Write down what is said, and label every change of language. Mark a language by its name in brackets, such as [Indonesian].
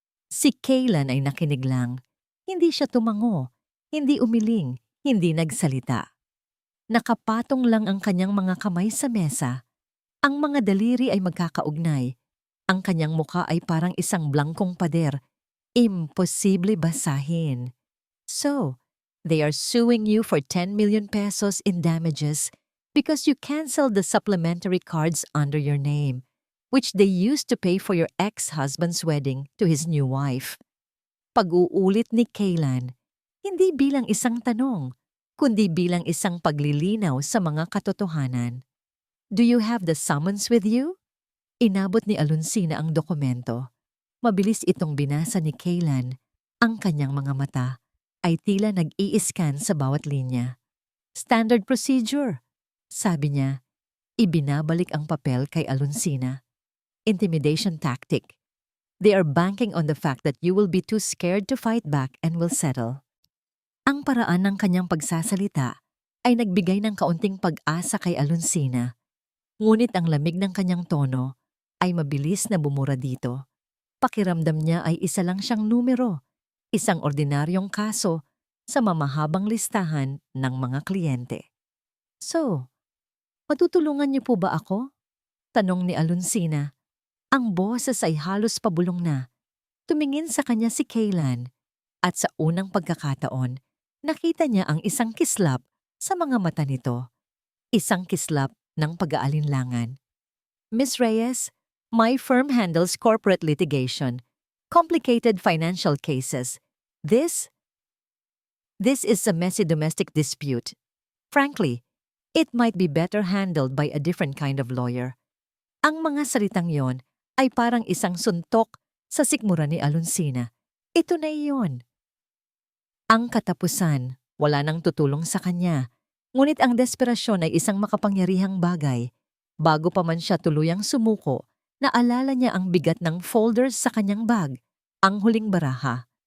[Filipino] Si Kaylan ay nakinig lang. Hindi siya tumango, hindi umiling, hindi nagsalita. Nakapatong lang ang kanyang mga kamay sa mesa. Ang mga daliri ay magkakaugnay. Ang kanyang muka ay parang isang blangkong pader. Imposible basahin. [English] So, they are suing you for 10 million pesos in damages because you canceled the supplementary cards under your name, which they used to pay for your ex-husband's wedding to his new wife. [Filipino] Pag-uulit ni Kaylan, hindi bilang isang tanong, kundi bilang isang paglilinaw sa mga katotohanan. [English] Do you have the summons with you? [Filipino] Inabot ni Alonsina ang dokumento. Mabilis itong binasa ni Kaylan. Ang kanyang mga mata ay tila nag-i-scan sa bawat linya. [English] Standard procedure, [Filipino] sabi niya. Ibinabalik ang papel kay Alonsina. [English] Intimidation tactic. They are banking on the fact that you will be too scared to fight back and will settle. [Filipino] Ang paraan ng kanyang pagsasalita ay nagbigay ng kaunting pag-asa kay Alonsina. Ngunit ang lamig ng kanyang tono ay mabilis na bumura dito. Pakiramdam niya ay isa lang siyang numero, isang ordinaryong kaso sa mamahabang listahan ng mga kliyente. So, matutulungan niyo po ba ako? Tanong ni Alonsina. Ang boses ay halos pabulong na. Tumingin sa kanya si Kaylan at sa unang pagkakataon, nakita niya ang isang kislap sa mga mata nito. Isang kislap ng pag-aalinlangan. [English] Miss Reyes, my firm handles corporate litigation, complicated financial cases. This is a messy domestic dispute. Frankly, it might be better handled by a different kind of lawyer. [Filipino] Ang mga salitang yon ay parang isang suntok sa sikmura ni Alonsina. Ito na iyon. Ang katapusan, wala nang tutulong sa kanya. Ngunit ang desperasyon ay isang makapangyarihang bagay. Bago pa man siya tuluyang sumuko, naalala niya ang bigat ng folders sa kanyang bag, ang huling baraha.